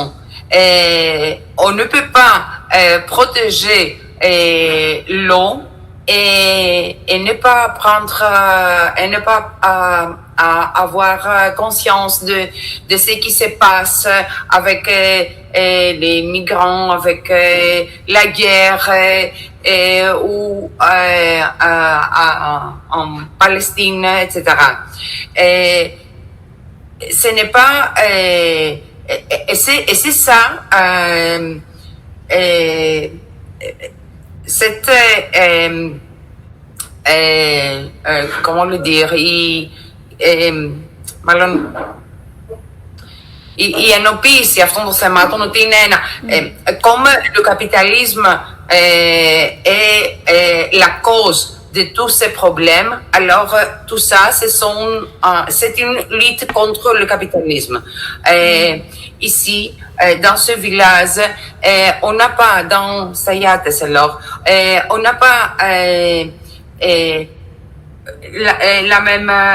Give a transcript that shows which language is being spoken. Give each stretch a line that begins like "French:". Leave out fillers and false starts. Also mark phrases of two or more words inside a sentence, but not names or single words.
French: On ne peut pas protéger l'eau et ne pas prendre et ne pas avoir conscience de ce qui se passe avec les migrants, avec la guerre ou en Palestine, etc. Ce n'est pas et c'est ça cette comment le dire,
Greek: μάλλον η ενοποίηση αυτών των θεμάτων ότι είναι ένα
French: comme le capitalisme est la cause de tous ces problèmes, alors tout ça c'est une lutte contre le capitalisme. Ici dans ce village on n'a pas dans Staiates alors on n'a pas la même,